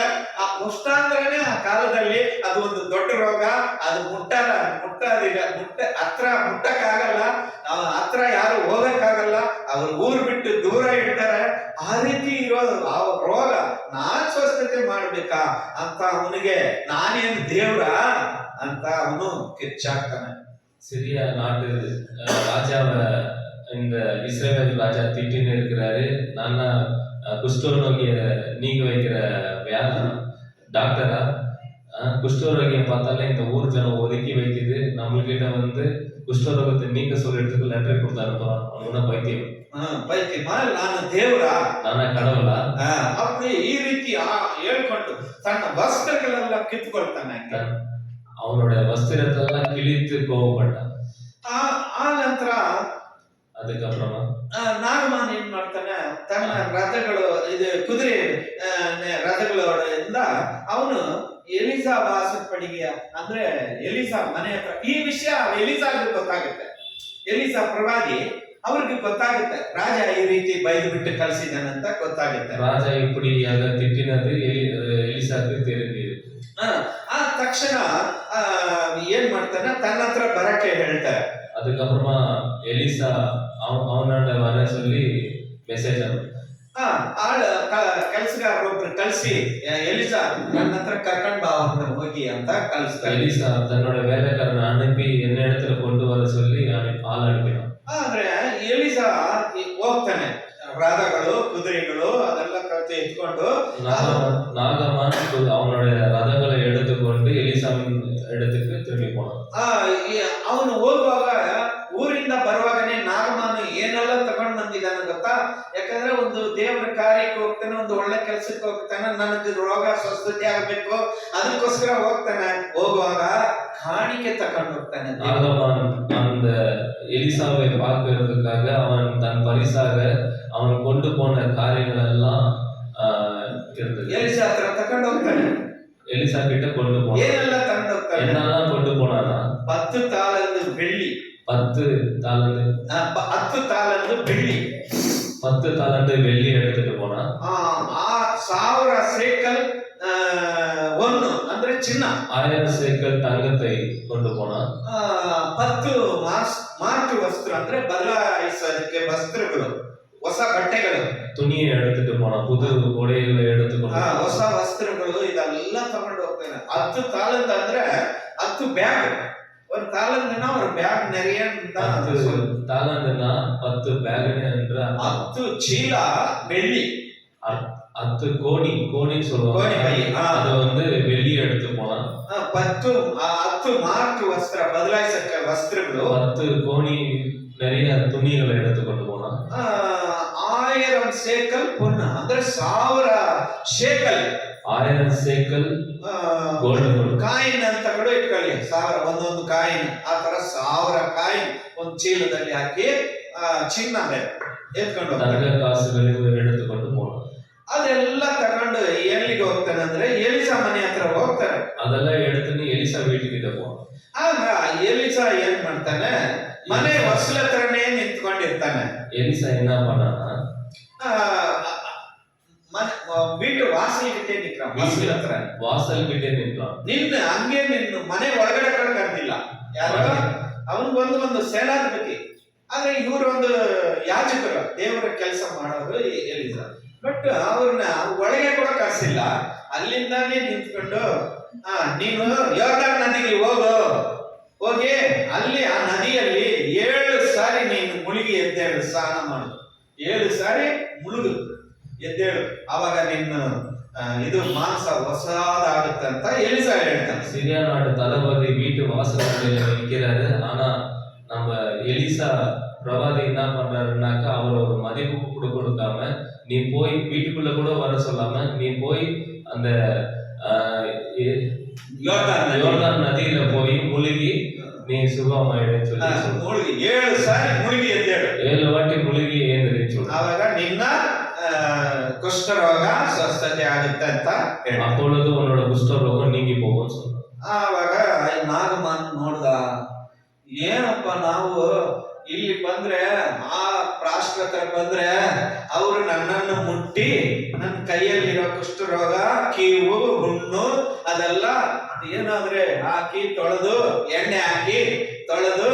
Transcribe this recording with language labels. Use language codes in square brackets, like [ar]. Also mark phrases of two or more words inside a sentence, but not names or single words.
[kn] ಆ ಕುಷ್ಠ ಅಂದ್ರೇನೆ ಆ ಕಾಲದಲ್ಲಿ ಅದು ಒಂದು ದೊಡ್ಡ ರೋಗ, ಅದು ಮುಟ್ಟಕ್ಕಾಗಲ್ಲ, ಹತ್ರ ಯಾರು ಹೋಗಕ್ಕಾಗಲ್ಲ, ಅವ್ರ ಊರು ಬಿಟ್ಟು ದೂರ ಇಡ್ತಾರೆ. ಆ ರೀತಿ ಇರೋದು ಆ ರೋಗ, ನಾನ್ ಸ್ವಸ್ಥತೆ ಮಾಡ್ಬೇಕಾ ಅಂತ ಅವನಿಗೆ ನಾನೇನು ದೇವ್ರ ಅಂತ ಅವನು ಕಿಚ್ಚಾಗ್ತಾನೆ. [ta] சிறிய நாட்டு ராஜாவை இந்த இஸ்ரவேல் ராஜா திட்டின்னு இருக்கிறாரு, நான் குஷ்டரோகிய நீங்க வைக்கிற டாக்டரா, குஷ்டரோகியை பார்த்தாலே இந்த ஊர் ஜனம் ஒதுக்கி வைக்குது, நம்மகிட்ட வந்து குஷ்டரோகத்தை நீக்க சொல்லிட்டு லெட்டர் கொடுத்து அனுப்புறான். அவன பைத்தியமா, [kn] ನಾನು ದೇವರ, [ta] நானா கடவுளா, [kn] அப்படி ಈ ರೀತಿ ಹೇಳ್ಕೊಂಡು ತನ್ನ ವಸ್ತ್ರಗಳೆಲ್ಲ ಕಿತ್ಕೊಳ್ತಾನೆ. [ta] அவனோட வஸ்திரத்தெல்லாம் கிழித்து கோவப்பட்டான். [kn] ಆ ನಂತರ [ta] அதுக்கப்புறமா [kn] ನಾಗಮಾನ್ ಏನ್ ಮಾಡ್ತಾನೆ, ತನ್ನ ರಥಗಳು ಇದು ಕುದುರೆ ರಥಗಳಿಂದ ಅವನು ಎಲಿಸಾ ವಾಸಪಟ್ಟ ಕಡೆಗೆ ಅಂದ್ರೆ ಎಲಿಸಾ ಮನೆ ಹತ್ರ ಈ ವಿಷಯ ಎಲಿಸಾಗೆ ಗೊತ್ತಾಗುತ್ತೆ. ಎಲಿಸಾ ಪ್ರವಾದಿ ಅವ್ರಿಗೆ ಗೊತ್ತಾಗುತ್ತೆ, ರಾಜ ಈ ರೀತಿ ಬೈದು ಬಿಟ್ಟು ಕಳ್ಸಿದಾನಂತ ಗೊತ್ತಾಗುತ್ತೆ. [ta] ராஜா இப்படியாக திட்டினது எலிசாக்கு தெரிஞ்சது. [kn] ಆ ತಕ್ಷಣ ಏನ್ ಮಾಡ್ತಾನೆ, ತನ್ನ ಹತ್ರ ಬರಕ್ಕೆ ಹೇಳ್ತಾರೆ. [ta] அதுக்கப்புறமா எலிசா அவனோட வர சொல்லி மெசேஜ் அனுப்பு. [kn] ಕೆಲಸಗಾರರೊಬ್ರು ಕಳ್ಸಿ, ಎಲಿಸಾ ನನ್ನ ಹತ್ರ ಕರ್ಕೊಂಡ್ ಬಾ ಅವ್ರನ್ನ ಹೋಗಿ ಅಂತ ಕಳಿಸ್ತಾರೆ. [ta] எலிசா தன்னோட வேலைக்காரனை அனுப்பி என்ன இடத்துல கொண்டு வர சொல்லி ஆள் அனுப்பினான். [kn] ಆದ್ರೆ ಎಲಿಸಾ ಹೋಗ್ತಾನೆ, ರಥಗಳು ಕುದುರೆಗಳು ಅದೆಲ್ಲ ಎತ್ಕೊಂಡು [ta] நாகமான் அவனோட ரதங்களை எடுத்துக்கொண்டு எலிசாவின் இடத்துக்கு திரும்பி போனான். [kn] ಅವನು ಹೋಗುವಾಗ ಊರಿಂದ ಬರುವಾಗನೇ ನಾಗಮಾನು ಏನೆಲ್ಲ ತಗೊಂಡ್ ಬಂದಿದ್ದಾನೆ ಗೊತ್ತಾ? ಯಾಕಂದ್ರೆ ಒಂದು ದೇವರ ಕಾರ್ಯಕ್ಕೆ ಹೋಗ್ತಾನೆ, ಒಂದು ಒಳ್ಳೆ ಕೆಲ್ಸಕ್ಕೆ ಹೋಗ್ತಾನೆ, ನನಗೆ ರೋಗ ಸ್ವಸ್ಥತೆ ಆಗ್ಬೇಕು ಅದಕ್ಕೋಸ್ಕರ ಹೋಗ್ತಾನೆ. ಹೋಗುವಾಗ [ta] காணிக்கை தக்கண்டு [kn] ಹೋಗ್ತಾನೆ. [ta] நாகமான் அந்த எலிசாவை பார்க்கிறதுக்காக அவன் தன் பரிசாக அவன் கொண்டு போன காரியங்கள் எல்லாம் இருந்தது. [kn] எலிசா ಹತ್ರ ತಕೊಂಡು ಹೋಗ್ತಾನೆ. [ta] எலிசா கிட்ட கொண்டு போனான். [kn] ಏನೆಲ್ಲ ತಕೊಂಡು ಹೋಗ್ತಾನೆ? [ta] என்னெல்லாம் கொண்டு போனானா? 10 தாலந்து வெள்ளி, 10 தாலந்து 10 தாலந்து வெள்ளி, 10 தாலந்து வெள்ளி எடுத்துட்டு போனா. [kn] 1000 [ta] சேக்கல் ஒன்னு [kn] ಅಂದ್ರೆ ಚಿನ್ನ, [ta] 1000 சேக்கல் தங்கத்தை கொண்டு போனா. [kn] 10 ಮಾರ್ಕ್ ವಸ್ತ್ರ ಅಂದ್ರೆ ಬದಲಾಯಿಸಲಿಕ್ಕೆ ವಸ್ತ್ರಗಳು, ಹೊಸ ಬಟ್ಟೆಗಳು, [ta] துணியை எடுத்துட்டு போனா, புது உடைகளை எடுத்துக்கொண்டு [kn] ಹೊಸ ವಸ್ತ್ರಗಳು ಇದೆಲ್ಲ ತಗೊಂಡು ಹೋಗ್ತಾನೆ. 10 ತಾಲಂತ ಅಂದ್ರೆ 10 ಬ್ಯಾಗ್. [ta] ஒரு தாளந்துனா ஒரு பேக் நிறைய 10 தாளந்துனா 10 பேக் என்ற 10 சீல வெள்ளி, 10 கோணி சொல்லுவாங்க. அது வந்து வெள்ளி எடுத்து போனா. [kn] 10 ಮಾರ್ಕ್ ವಸ್ತ್ರ ಬದಲಾಯಿಸಕ ವಸ್ತ್ರಗಳು, [ta] 10 கோணி நிறைய துணிகளை எடுத்து கொண்டு போனா. [kn] 1000 [ta] சேக்கல் பொன்னு [kn] ಅಂದ್ರೆ 1000 ಶೇಕಲ್, 1000 சேக்கல் ಗೋಲ್ಡ್ ಕಾಯಿನ್ ಅಂತ ಕೂಡ ಇಟ್ಕೊಳ್ಳಿ. 1000 ಒಂದೊಂದು ಕಾಯಿನ್, ಆ ತರ 1000 ಕಾಯಿನ್ ಒಂದು ಚೀಲದಲ್ಲಿ ಹಾಕಿ ಚಿನ್ನ ಎತ್ಕೊಂಡು [ta] தங்க காசுகளை எடுத்துக்கொண்டு போனான். [kn] ಅದೆಲ್ಲ ತಗೊಂಡು ಎಲ್ಲಿಗೆ ಹೋಗ್ತಾನೆ ಅಂದ್ರೆ ಎಲಿಸಾ ಮನೆ ಹತ್ರ ಹೋಗ್ತಾನೆ. [ta] ಅದೆಲ್ಲ எடுத்துன்னு எலிசா வீட்டுக்கிட்ட போனான். [kn] ಆಗ ಎಲಿಸಾ ಏನ್ ಮಾಡ್ತಾನೆ, ಮನೆ ಹೊಸಲ ಹತ್ರನೇ ನಿಂತ್ಕೊಂಡಿರ್ತಾನೆ. [ta] எலிசா என்ன பண்ணானா, வீட்டு வாசல் கிட்டே நிக்கிறான். வாசல் கிட்டே நின்றான். [kn] ನಿನ್ನ ಹಂಗೆ ನಿನ್ನ ಮನೆ ಒಳಗಡೆ ಕರ್ದಿಲ್ಲ ಯಾರು, ಅವನ್ ಒಂದು ಸೇನಾಧಿಪತಿ. ಆದ್ರೆ ಇವರು ಒಂದು ಯಾಜಕರು, ದೇವರ ಕೆಲಸ ಮಾಡೋರು ಎಲಿಸಾ. ಬಟ್ ಅವ್ರನ್ನ ಒಳಗೆ ಕೂಡ ಕರ್ಸಿಲ್ಲ, ಅಲ್ಲಿಂದಾನೇ ನಿಂತ್ಕೊಂಡು ನೀನು ಯೋರ್ದಾನ್ ನದಿಗೆ ಹೋಗಿ ಅಲ್ಲಿ ಆ ನದಿಯಲ್ಲಿ 7 ಸಾರಿ ನೀನು ಮುಳುಗಿ ಎದ್ದೇಳು, ಸ್ನಾನ ಮಾಡು. 7 ಸಾರಿ ಮುಳುಗು ಎದ್ದೇಳು, ಅವಾಗ ನಿನ್ನ ಇದು ಮಾಂಸ ಹೊಸದಾಗುತ್ತೆ ಅಂತ ಎಲಿಸಾ ಹೇಳ್ತಾನೆ. [ta] சிரியா நாட்டு தளபதி வீட்டு வாசல்ல நிற்கிறாரு. ஆனா நம்ம எலிசா பிரவாதி என்ன பண்றாருன்னாக்கா, அவர் ஒரு மதிப்பு கொடுக்காம, நீ போய் வீட்டுக்குள்ள கூட வர சொல்லாம, நீ போய் அந்த யோர்தான் நதியில போய் முழுகி நீ சுகமாயிடுன்னு சொல்லி [kn] 7 ಸಾರಿ ಮುಳುಗಿ ಎದ್ದೇಳು, [ta] 7 வாட்டி முழுகி எந்திரி சொல்லு. [kn] ಅವಾಗ ನಿನ್ನ ಕುಷ್ಠರೋಗ ಸ್ವಸ್ಥತೆ ಆಗುತ್ತೆ ಅಂತ ಹೇಳಿ, [ta] அப்பொழுது உன்னோட குஷ்டரோகம் நீங்கி போகும்னு சொன்னார். [kn] ಆವಾಗ ನಾಗಮಾನ್ ನೋಡ್ದ, ಏನಪ್ಪ ನಾವು ಇಲ್ಲಿ ಬಂದ್ರೆ, ಆ ರಾಷ್ಟ್ರ ಹತ್ರ ಬಂದ್ರೆ ಅವರು ನನ್ನನ್ನು ಮುಟ್ಟಿ ನನ್ನ ಕೈಯಲ್ಲಿರೋ ಕುಷ್ಠರೋಗ, ಕೀವು, ಹುಣ್ಣು ಅದೆಲ್ಲ ಏನಾದ್ರೆ ಹಾಕಿ ತೊಳೆದು, ಎಣ್ಣೆ ಹಾಕಿ ತೊಳೆದು,